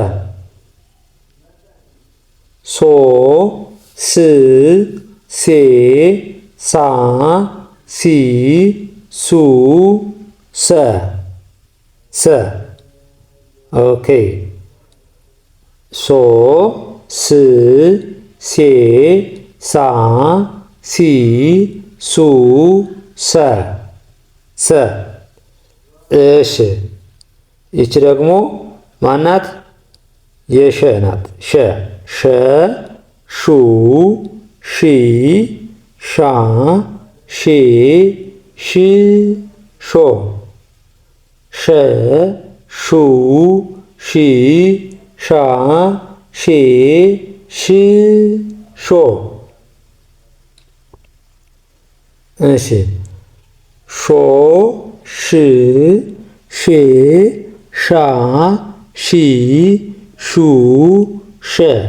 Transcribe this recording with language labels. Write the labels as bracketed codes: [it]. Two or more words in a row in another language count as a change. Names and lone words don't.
[am] ሶ ስ ሴ ሳ ሲ ሱ ሰ ሰ። ኦኬ ሶ ስ ሴ ሳ ሲ ሱ ሰ ሰ። እሺ ይቺ ደግሞ ማናት? የሸ ናት። ሸ ሸ ሹ ሺ ሻ ሼ ሽ ሾ ሸ ሹ ሺ ሻ ሼ ሽ ሾ እሺ ሾ ሽ ሼ ሻ ሺ ሹ ሸ